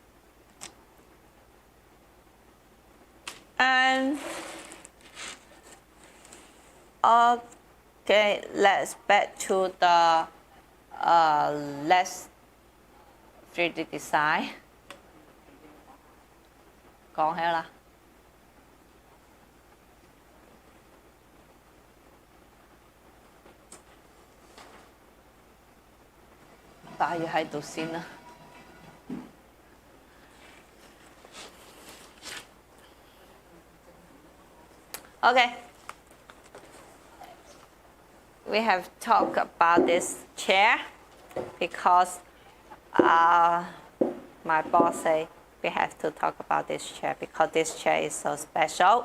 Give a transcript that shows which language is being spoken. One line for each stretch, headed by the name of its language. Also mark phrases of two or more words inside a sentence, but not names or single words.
English: And okay, let's back to the less 3D design.
Vietnamese: Còn hay là
Cantonese: 擺住喺度先啦。Okay,
English: we have talked about this chair because my boss said we have to talk about this chair because this chair is so special.